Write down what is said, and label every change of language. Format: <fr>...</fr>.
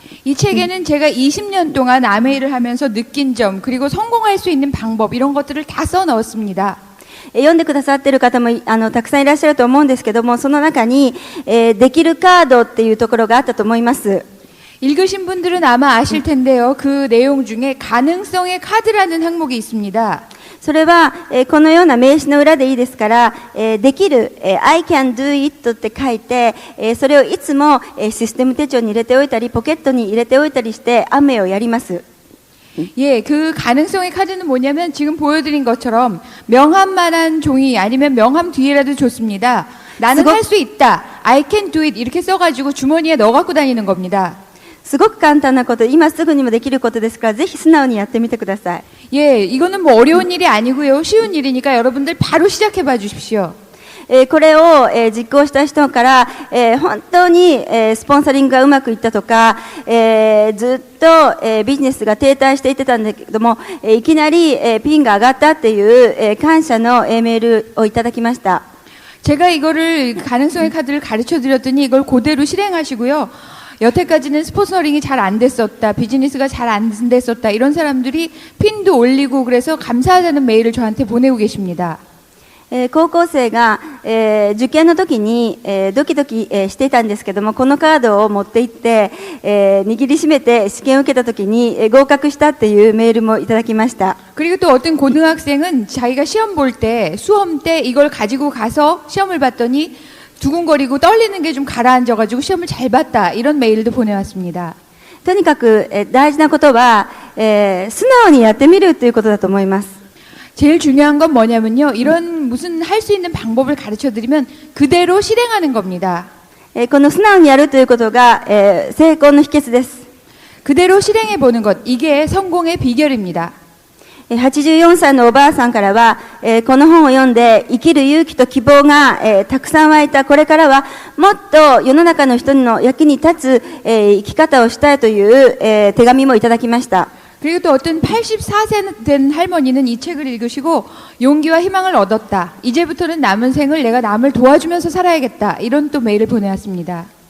<ko>이 책에는 제가 20년 동안 아메이를 하면서 느낀 점 그리고 성공할 수 있는 방법 이런 것들을 다 써넣었습니다.</ko> <ja>読んでくださっている方もたくさんいらっしゃると思うんですけども、その中に、できるカードっていうところがあったと思います。</ja> <ko>읽으신 분들은 아마 아실 텐데요. 그 내용 중에 가능성의 카드라는 항목이 있습니다.</ko> <ja>それは、このような名詞の裏でいいですから、できる、</ja> <en>I can do it</en> <ja>って書いて、それをいつも、システム手帳に入れておいたり、ポケットに入れておいたりして、アムウェイをやります。</ja> <ko>예, 그 가능성의 카드는 뭐냐면 지금 보여드린 것처럼 명함만한 종이 아니면 명함 뒤에라도 좋습니다. 나는 할 수 있다.</ko> <en>I can do it.</en> <ko>이렇게 써가지고 주머니에 넣어 갖고 다니는 겁니다.</ko> <ja>すごく簡単なこと、今すぐにもできることですから、ぜひ素直にやってみてください。</ja> <ko>예, 이거는 뭐 어려운 일이 아니고요. 쉬운 일이니까 여러분들 바로 시작해 봐 주십시오.</ko> <ja>これを、実行した人から、本当に、スポンサリングがうまくいったとか、ずっと、ビジネスが停滞していってたんだけども、いきなり、ピンが上がったっていう、感謝の、メールをいただきました。</ja> <ko>제가 이거를 가능성의 카드를 가르쳐 드렸더니 이걸 그대로 실행하시고요. 여태까지는 스폰서링이 잘 안 됐었다. 비즈니스가 잘 안 됐었다. 이런 사람들이 핀도 올리고 그래서 감사하다는 메일을 저한테 보내고 계십니다.</ko> <ja>高校生が、受験の時に、ドキドキ、していたんですけども、このカードを持って行って、握りしめて試験を受けた時に、合格したっていうメールもいただきました。</ja> <ko>그리고 또 어떤 고등학생은 자기가 시험 볼 때, 수험 때 이걸 가지고 가서 시험을 봤더니 두근거리고 떨리는 게 좀 가라앉아가지고 시험을 잘 봤다. 이런 메일도 보내왔습니다.</ko> <ja>とにかく、大事なことは、素直にやってみるということだと思います。</ja> <ko>제일 중요한 건 뭐냐면요. 이런 무슨 할 수 있는 방법을 가르쳐 드리면 그대로 실행하는 겁니다.</ko> <ja>この素直にやるということが、成功の秘訣です。</ja> <ko>그대로 실행해 보는 것, 이게 성공의 비결입니다.</ko> <ja>84歳のおばあさんからは、この本を読んで生きる勇気と希望が、たくさん湧いた。これからはもっと世の中の人の役に立つ、生き方をしたいという、手紙もいただきました。</ja> <ko>그리고 또 어떤 84세 된 할머니는 이 책을 읽으시고 용기와 희망을 얻었다. 이제부터는 남은 생을 내가 남을 도와주면서 살아야겠다. 이런 또 메일을 보내왔습니다.</ko>